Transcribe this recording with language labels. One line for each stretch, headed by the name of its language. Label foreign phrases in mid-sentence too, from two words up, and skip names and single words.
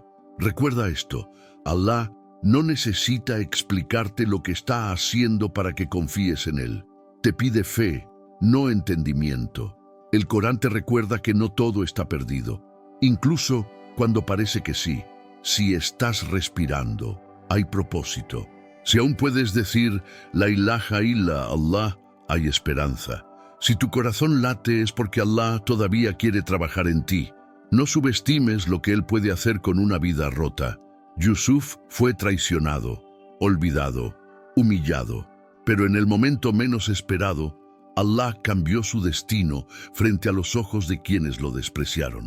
Spanish: Recuerda esto: Alá no necesita explicarte lo que está haciendo para que confíes en Él. te pide fe, no entendimiento. El Corán te recuerda que no todo está perdido, incluso cuando parece que sí. Si estás respirando, hay propósito. Si aún puedes decir
Arabic: لا إله إلا الله,
Spanish: hay esperanza. Si tu corazón late es porque Allah todavía quiere trabajar en ti. No subestimes lo que Él puede hacer con una vida rota. Yusuf fue traicionado, olvidado, humillado, pero en el momento menos esperado, Allah cambió su destino frente a los ojos de quienes lo despreciaron.